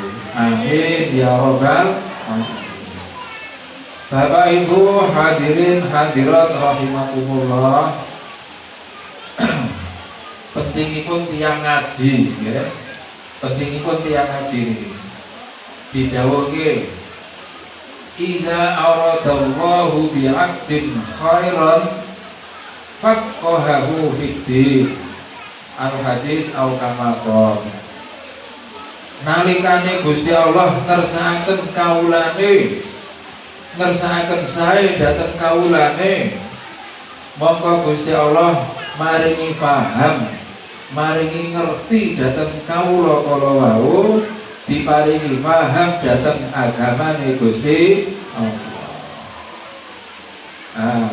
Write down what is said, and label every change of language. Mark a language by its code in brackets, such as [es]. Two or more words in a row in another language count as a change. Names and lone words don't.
[ar] آمين يا رب العالمين. [jv] Bapak Ibu hadirin hadirat rahimakumullah. Pentingipun tiyang ngaji nggih. Pentingipun tiyang ngaji niki. [ar] Didhawuhke إذا أراد الله بعبد خيرا فقهه في الدين. الحديث أو كما قال. [jv] Nalikane Gusti Allah ngersakaken kawulane, ngersakaken sae dhateng kawulane, mongko Gusti Allah maringi paham, maringi ngerti dhateng kawula kala wau, diparingi paham dhateng agamane Gusti Allah.